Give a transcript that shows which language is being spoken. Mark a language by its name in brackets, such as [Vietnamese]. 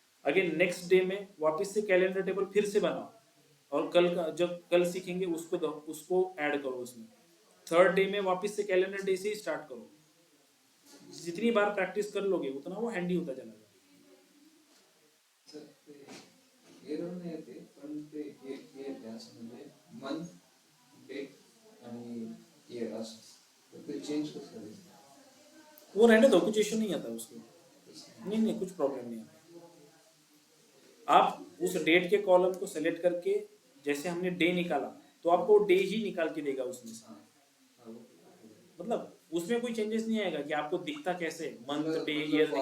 [Hindi] Again next day में वापस से कैलेंडर टेबल फिर से बनाओ, और कल का जब कल सीखेंगे उसको ऐड करो उसमें। थर्ड डे में वापस से कैलेंडर डे से ही स्टार्ट करो। जितनी बार प्रैक्टिस कर लोगे उतना वो हैंडी होता चला जाएगा। [Marathi] सर ते एरर नाही येते, पण ते हे असं म्हणजे मंथ डेट आणि ईयर असं तर ते चेंज कसं करायचं? [Hindi] वो रहने दो, कुछ इश्यू नहीं आता उसको, नहीं नहीं कुछ प्रॉब्लम नहीं आता। आप उस डेट के कॉलम को सेलेक्ट करके जैसे हमने डे निकाला तो आपको डे ही निकाल के देगा उसमें से, मतलब उसमें कोई चेंजेस नहीं आएगा कि आपको दिखता कैसे मंथ डे ईयर दिखेगा,